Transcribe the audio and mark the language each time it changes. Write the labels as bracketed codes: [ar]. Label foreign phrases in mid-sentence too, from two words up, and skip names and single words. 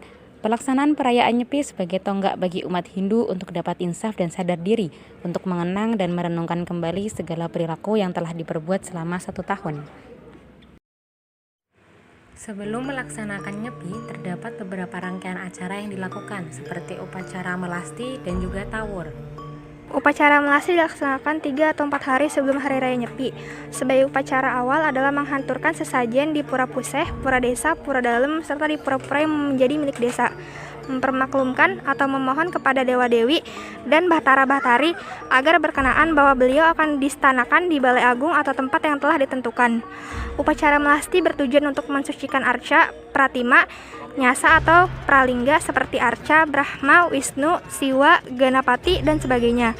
[id] Pelaksanaan perayaan Nyepi sebagai tonggak bagi umat Hindu untuk dapat insaf dan sadar diri, untuk mengenang dan merenungkan kembali segala perilaku yang telah diperbuat selama 1 tahun. Sebelum melaksanakan Nyepi, terdapat beberapa rangkaian acara yang dilakukan, seperti upacara melasti dan juga tawur. Upacara melasti dilaksanakan 3 atau 4 hari sebelum Hari Raya Nyepi. Sebagai upacara awal adalah menghanturkan sesajen di pura puseh, pura desa, pura dalem, serta di pura-pura yang menjadi milik desa. Mempermaklumkan atau memohon kepada dewa-dewi dan bahtara-bahtari agar berkenaan bahwa beliau akan distanakan di balai agung atau tempat yang telah ditentukan. Upacara melasti bertujuan untuk mensucikan arca, pratima, nyasa atau pralingga seperti Arca, Brahma, Wisnu, Siwa, Ganapati, dan sebagainya.